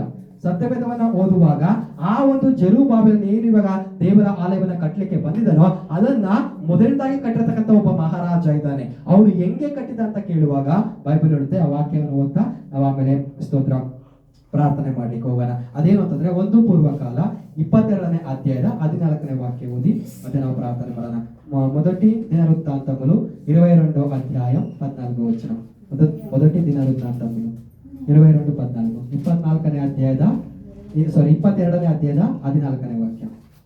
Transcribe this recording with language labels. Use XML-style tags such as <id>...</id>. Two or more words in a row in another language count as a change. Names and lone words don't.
<kn>ಸತ್ಯವೇದವನ್ನ ಓದುವಾಗ ಆ ಒಂದು ಜೆರುಬ್ಬಾಬೆಲನ ಏನು ಇವಾಗ ದೇವರ ಆಲಯವನ್ನ ಕಟ್ಟಲಿಕ್ಕೆ ಬಂದಿದ್ದಾನೋ ಅದನ್ನ ಮೊದಲದಾಗಿ ಕಟ್ಟಿರತಕ್ಕಂತ ಒಬ್ಬ ಮಹಾರಾಜ ಇದ್ದಾನೆ. ಅವನು ಹೆಂಗೆ ಕಟ್ಟಿದ ಅಂತ ಕೇಳುವಾಗ ಬೈಬಲ್ ಹೇಳುತ್ತೆ. ಆ ವಾಕ್ಯವನ್ನು ಓದ್ತಾ ನಾವು ಆಮೇಲೆ ಸ್ತೋತ್ರ ಪ್ರಾರ್ಥನೆ ಮಾಡ್ಲಿಕ್ಕೆ ಹೋಗೋಣ. ಅದೇನು ಅಂತಂದ್ರೆ 1 ಪೂರ್ವಕಾಲ 22ನೇ ಅಧ್ಯಾಯದ 14ನೇ 14ನೇ వాక్య ఓది ಮತ್ತೆ ನಾವು ಪ್ರಾರ್ಥನೆ ಮಾಡೋಣ.</kn> <te>మొదటి దినవృత్తాంతములు 22వ అధ్యాయం 14వ వచనం. మొదటి దినవృత్తాంతములు</te> <kn>22:14 24ನೇ ಅಧ್ಯಾಯದ 22ನೇ ಅಧ್ಯಾಯದ 14ನೇ ವಾಕ್ಯ.</kn>